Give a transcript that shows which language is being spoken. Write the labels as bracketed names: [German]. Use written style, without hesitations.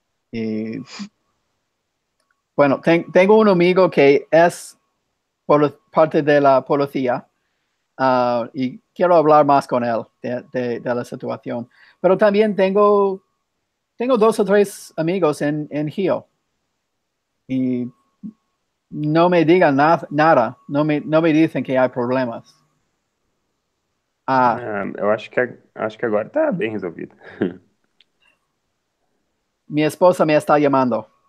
[Spanish] Y bueno, tengo un amigo que es por parte de la policía y quiero hablar más con él de la situación. Pero también tengo 2 o 3 amigos en Rio y no me digan nada, no me dicen que hay problemas. [Portuguese] Eu acho que agora tá bem resolvido. [Spanish] Mi esposa me está llamando.